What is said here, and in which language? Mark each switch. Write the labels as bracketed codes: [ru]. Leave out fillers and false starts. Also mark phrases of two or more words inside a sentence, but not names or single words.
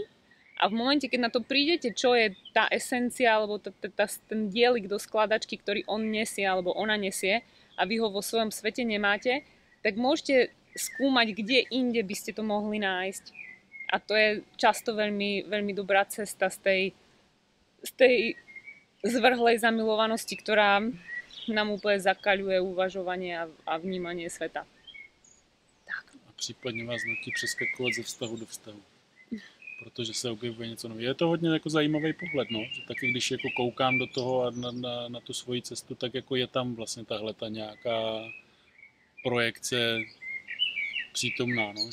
[sk] A v momente, keď na to prídete, čo je tá esencia alebo ten dielik do skladačky, ktorý on nesie alebo ona nesie, a vy ho vo svojom svete nemáte, tak môžete skúmať, kde inde by ste to mohli nájsť. A to je často veľmi, veľmi dobrá cesta z tej zvrhlej zamilovanosti, ktorá nám úplne zakaľuje uvažovanie a vnímanie sveta. [cs] Tak. A případně vás nutí přeskakovat ze vztahu do vztahu. Protože se objevuje něco nového. Je to hodně jako zajímavý pohled, no? Že taky když jako koukám do toho a na tu svoji cestu, tak jako je tam vlastně tahle ta nějaká projekce přítomná, no?